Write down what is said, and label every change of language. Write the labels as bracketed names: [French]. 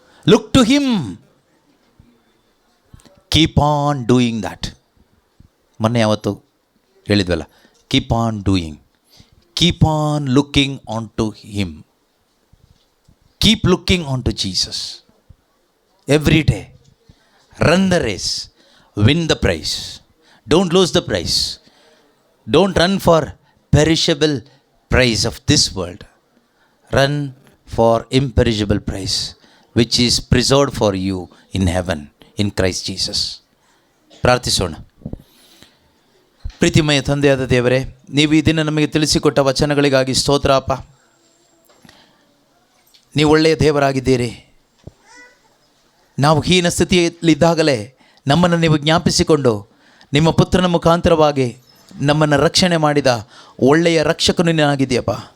[English] Look to him, keep on doing that. [Kannada] ಮೊನ್ನೆ ಯಾವತ್ತು ಹೇಳಿದ್ವಲ್ಲ, [English] Keep on doing, keep on looking on to him, keep looking on to Jesus every day. Run the race, win the prize, don't lose the prize, don't run for perishable prize of this world, run for imperishable prize which is preserved for you in heaven in Christ Jesus. [Kannada] ಪ್ರಾರ್ಥಿಸೋಣ. ಪ್ರೀತಿಮಯ ತಂದೆಯಾದ ದೇವರೇ, ನೀವು ಈ ದಿನ ನಮಗೆ ತಿಳಿಸಿಕೊಟ್ಟ ವಚನಗಳಿಗಾಗಿ ಸ್ತೋತ್ರ ಅಪ್ಪ. ನೀವು ಒಳ್ಳೆಯ ದೇವರಾಗಿದ್ದೀರಿ. ನಾವು ಹೀನ ಸ್ಥಿತಿಯಲ್ಲಿದ್ದಾಗಲೇ ನಮ್ಮನ್ನು ನೀವು ಜ್ಞಾಪಿಸಿಕೊಂಡು ನಿಮ್ಮ ಪುತ್ರನ ಮುಖಾಂತರವಾಗಿ ನಮ್ಮನ್ನು ರಕ್ಷಣೆ ಮಾಡಿದ ಒಳ್ಳೆಯ ರಕ್ಷಕನು ನೀನಾಗಿದೆಯಪ್ಪ.